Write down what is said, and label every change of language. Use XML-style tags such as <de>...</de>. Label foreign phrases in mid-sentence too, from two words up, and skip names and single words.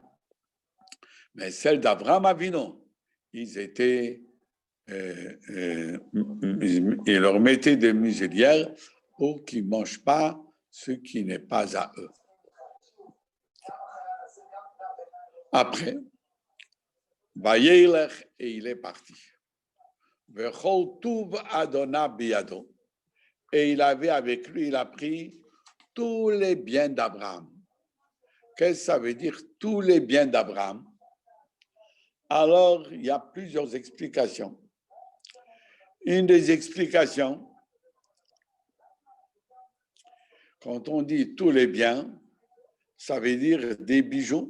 <fr>Mais celle d'Abraham Avinu, ils leur mettaient des muselières pour qu'ils ne mangent pas ce qui n'est pas à eux. Après, Vayelech, et il est parti.</fr> <he>וכל טוב אדוניו בידו.</he> <fr>Et il avait avec lui, il a pris tous les biens d'Abraham. Qu'est-ce que ça veut dire, tous les biens d'Abraham? Alors, il y a plusieurs explications. Une des explications, quand on dit tous les biens, ça veut dire des bijoux.</fr>